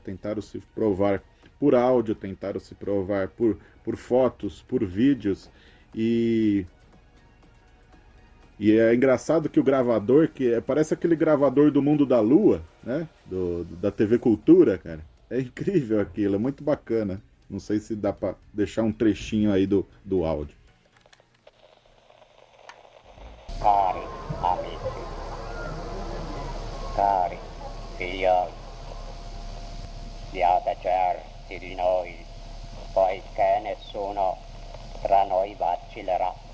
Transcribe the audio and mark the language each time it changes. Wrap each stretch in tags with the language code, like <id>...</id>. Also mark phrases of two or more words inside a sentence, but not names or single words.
<pt>Tentaram se provar por áudio, tentaram se provar por fotos, por vídeos, e é engraçado que o gravador, parece aquele gravador do Mundo da Lua, né? Da TV Cultura, cara. É incrível aquilo, é muito bacana. Não sei se dá pra deixar um trechinho aí do áudio.</pt> <it>Cari amici, cari figlioli, siate certi di noi, poiché nessuno tra noi vacillerà.</it>